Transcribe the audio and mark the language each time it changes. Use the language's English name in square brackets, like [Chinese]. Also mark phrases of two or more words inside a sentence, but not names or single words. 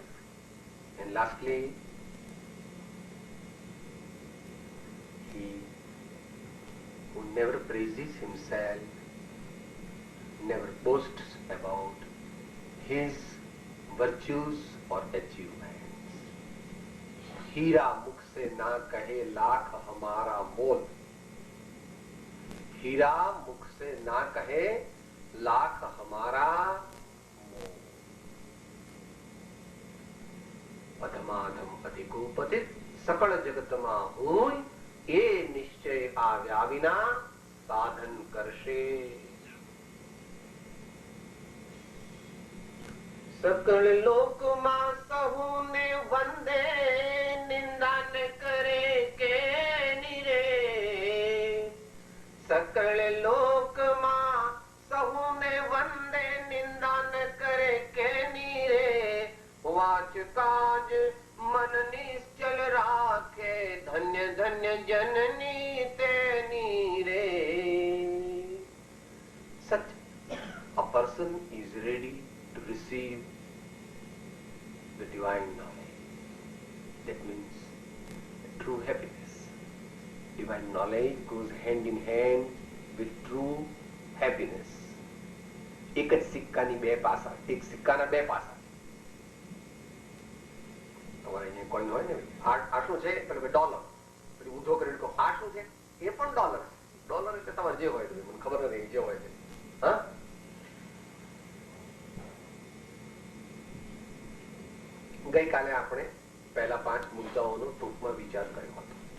[English] And lastly, he who never praises himself, never boasts about his virtues or achievements. [Hindi] हीरा मुख से ना कहे लाख हमारा मोल, हीरा मुख से ना कहे लाख हमारा मोल। [Gujarati] અધમાધમ અધિકો પતિત સકળ જગત માં હું, એ નિશ્ચય આવ્યા વિના સાધન કરશે। સકળ લોક માં સહુને વંદે, નિંદા ન કરે કે નીરે। સકળ લોક માં સહુને વંદે, નિંદા ન કરે કે નીરે। વાચ કાજ મન નિશ્ચળ રાખે, ધન્ય ધન્ય જનની તે નીરે। [English] Such a person is ready to receive the divine knowledge. That means true happiness. Divine knowledge goes hand in hand with true happiness. [Gujarati] એક જ સિક્કાની બે પાસા, એક સિક્કાના બે પાસા. તમારે અહીંયા કોઈન હોય ને, આ શું છે? ડોલર. પછી ઊંધો કરીને કહો આ શું છે? એ પણ ડોલર. ડોલર એટલે તમારે જે હોય મને ખબર નથી જે હોય છે. હા, ગઈકાલે આપણે પહેલા 5 મુદ્દાઓનો ટૂંકમાં વિચાર કર્યો હતો.